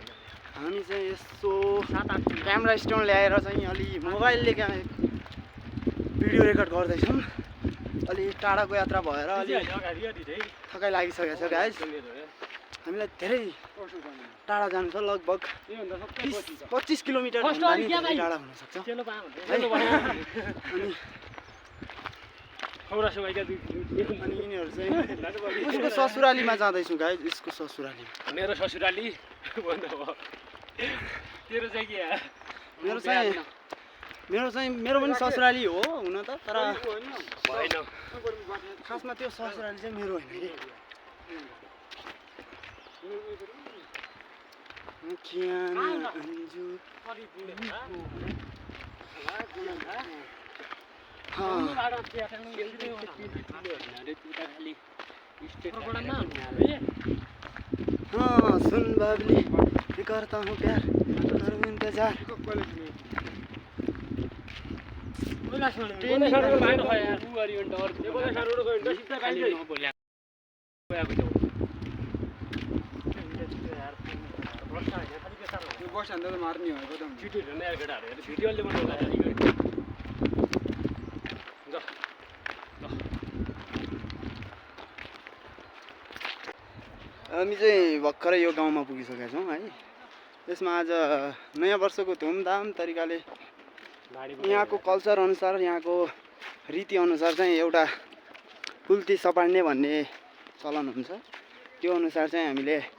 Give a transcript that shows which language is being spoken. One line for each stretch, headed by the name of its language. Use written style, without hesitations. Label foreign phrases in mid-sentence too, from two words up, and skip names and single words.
Nepali: हामी चाहिँ यसो 7-8
English: camera stand
Nepali: ल्याएर चाहिँ अलि मोबाइलले
English: video record
Nepali: गर्दैछौँ अलि टाढाको यात्रा भएर अलि थकाइ लागिसकेको छ गाइस हामीलाई धेरै टाढा जानु छ लगभग 25 किलोमिटर टाढा हुनसक्छ अनि यिनीहरू चाहिँ उसको ससुरालीमा जाँदैछु गाइस यसको ससुराली मेरो ससुराली तेरो चाहिँ के मेरो पनि ससुराली हो हुन त तर भएन खासमा त्यो ससुराली चाहिँ मेरो होइन कि
Hindi: हाँ सुन बाबली मैं करता हूँ प्यार करूँ इंतजार
Nepali: बस हान्दा त मार्ने हो एकदम छिटो हेर्ने यार केटाहरु भिडियोले बनाउला हामी चाहिँ भर्खरै यो गाउँमा पुगिसकेका छौँ है यसमा आज नयाँ वर्षको धुमधाम तरिकाले यहाँको कल्चर अनुसार यहाँको रीति अनुसार चाहिँ एउटा पुल्ती सपाड्ने भन्ने चलन हुन्छ त्यो अनुसार चाहिँ हामीले